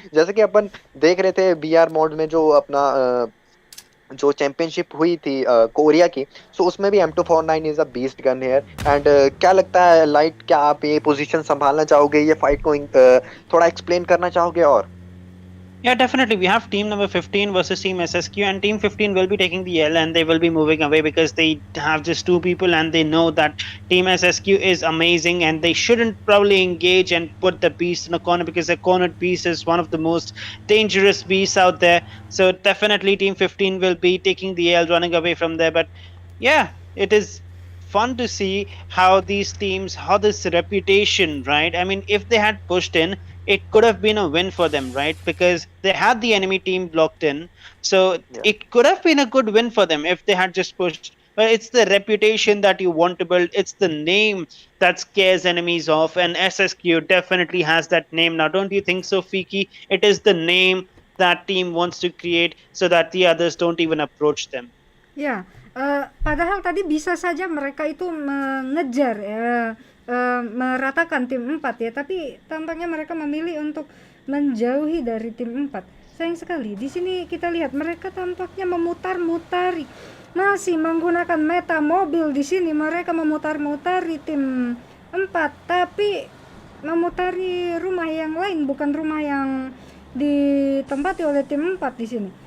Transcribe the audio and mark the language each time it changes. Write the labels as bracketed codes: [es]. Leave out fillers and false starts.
[hi] जैसे कि अपन देख रहे थे BR मोड में जो अपना जो चैंपियनशिप हुई थी कोरिया की, सो उसमें भी M249 [en] Is a beast gun here. [hi] And क्या लगता है लाइट, क्या आप ये पोजीशन संभालना चाहोगे, ये फाइट को थोड़ा एक्सप्लेन करना चाहोगे? और [en] Yeah, definitely. We have team number 15 versus team SSQ, and team 15 will be taking the L and they will be moving away because they have just two people and they know that team SSQ is amazing and they shouldn't probably engage and put the beast in a corner because the cornered beast is one of the most dangerous beasts out there. So definitely team 15 will be taking the L, running away from there. But yeah, it is fun to see how these teams, how this reputation, right? I mean, if they had pushed in, it could have been a win for them, right? Because they had the enemy team blocked in. So yeah, it could have been a good win for them if they had just pushed. But it's the reputation that you want to build. It's the name that scares enemies off. And SSQ definitely has that name now. Don't you think so, Fiki? It is the name that team wants to create so that the others don't even approach them. [id] Ya, padahal tadi bisa saja mereka itu mengejar, meratakan tim 4 ya, tapi tampaknya mereka memilih untuk menjauhi dari tim 4. Sayang sekali. Di sini kita lihat mereka tampaknya memutar-mutari, masih menggunakan meta mobil. Di sini mereka memutar-mutari tim 4, tapi memutari rumah yang lain, bukan rumah yang ditempati oleh tim 4 di sini.